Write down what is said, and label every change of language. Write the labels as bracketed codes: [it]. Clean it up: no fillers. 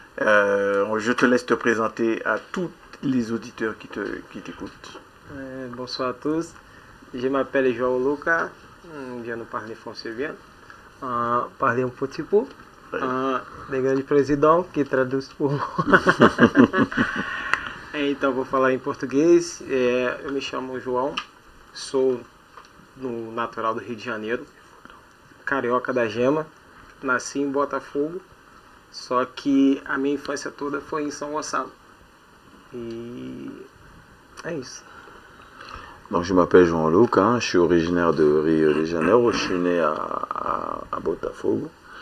[fr] Je te laisse te présenter à tous les auditeurs qui t'écoutent. Bonsoir à tous. Je m'appelle João Lucas. Je ne parle français bien. Parler un petit peu. [pt] De grande presidão, que traduz por... Então, vou falar em português. Eu me chamo João, sou natural do Rio de Janeiro, carioca da Gema, nasci em Botafogo, só que a minha infância toda foi em São Gonçalo. E é isso. [fr] Donc je m'appelle Jean-Luc, hein, je suis originaire de Rio de Janeiro, je suis né à Botafogo.